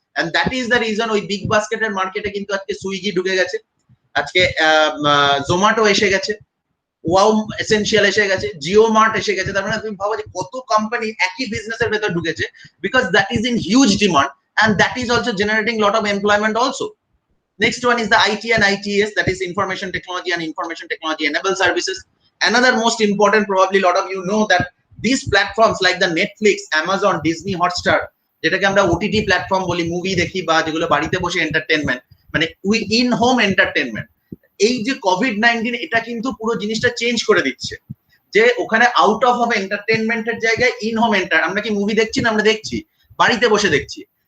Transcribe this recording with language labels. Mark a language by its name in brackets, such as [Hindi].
[English] and that is the reason [Bangla] ওই big বাস্কেটের মার্কেটে কিন্তু আজকে সুইগি ঢুকে গেছে, আজকে জোম্যাটো এসে গেছে, ওয়াও এসেনশিয়াল এসে গেছে, জিও মার্ট এসে গেছে। তার মানে তুমি ভাবো যে কত কোম্পানি একই বিজনেসের ভেতর ঢুকেছে, [English] Because that is in huge demand and that is also generating lot of employment also. Next one is the IT and ITS, that is information technology and information technology enabled services. Another most important, probably a lot of you know that these platforms like the Netflix, Amazon, Disney, Hotstar, [Bangla] যেটাকে আমরা OTT platform বলি, movie দেখি বা যেগুলো বাড়িতে বসে entertainment, মানে in home entertainment, এই যে কোভিড-19 এটা কিন্তু পুরো জিনিসটা চেঞ্জ করে দিচ্ছে, যে ওখানে আউট অফ হোম এন্টারটেনমেন্টের জায়গায় ইন হোম আমরা কি মুভি দেখছি না, আমরা দেখছি বাড়িতে বসে দেখছি।